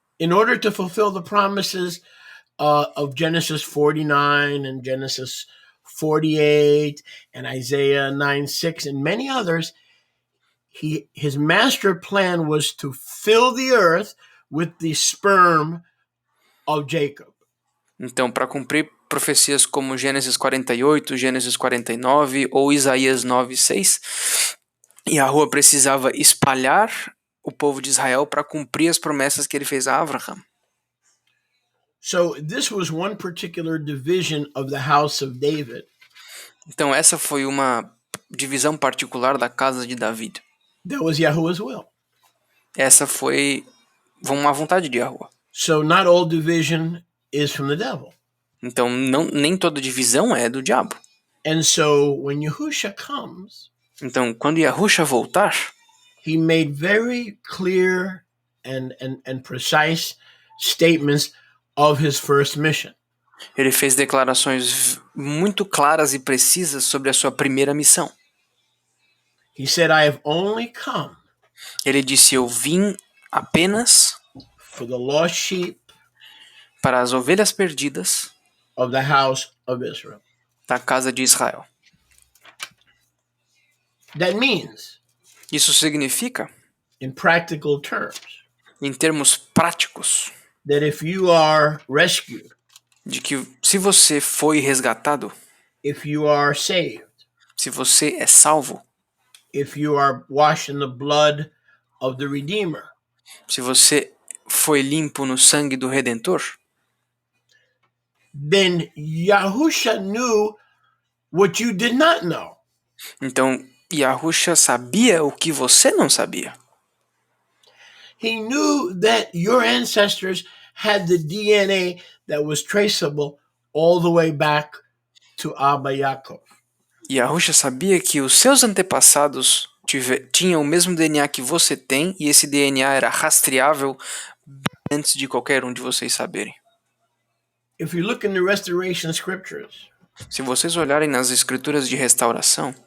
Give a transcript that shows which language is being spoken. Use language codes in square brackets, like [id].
[en] In order to fulfill the promises of Genesis 49 and Genesis 48 and Isaiah 9:6 and many others, his master plan was to fill the earth with the sperm of Jacob. [pt] Então, para cumprir profecias como Gênesis 48, Gênesis 49 ou Isaías 9:6, Yahuwah precisava espalhar o povo de Israel para cumprir as promessas que ele fez a Abraham. [en] So this was one particular division of the house of David. [pt] Então essa foi uma divisão particular da casa de David. [en] That was Yahuwah's will. [pt] Essa foi uma vontade de Yahuwah. [en] So not all division is from the devil. [pt] Então nem toda divisão é do diabo. [en] And so when Yahushua comes, [pt] então quando Yahushua voltar, [en] he made very clear and precise statements of his first mission. [pt] Ele fez declarações muito claras e precisas sobre a sua primeira missão. [en] He said, I have only come. [pt] Ele disse, eu vim apenas [en] for the lost sheep [pt] para as ovelhas perdidas [en] of the house of Israel. [pt] Da casa de Israel. [en] That means, [pt] isso significa, [en] in practical terms, [pt] em termos práticos, [en] that if you are rescued, [pt] de que se você foi resgatado, [en] if you are saved, [pt] se você é salvo, [en] if you are washed in the blood of the Redeemer, [pt] se você foi limpo no sangue do Redentor, [en] then Yahushua knew what you did not know. [pt] Então Yahushua sabia o que você não sabia. [en] He knew that your ancestors had the DNA that was traceable all the way back to Abba Yaakov. [pt] Yahushua sabia que os seus antepassados tinham o mesmo DNA que você tem, e esse DNA era rastreável antes de qualquer um de vocês saberem. [en] If you look in the Restoration Scriptures, [pt] se vocês olharem nas escrituras de Restauração,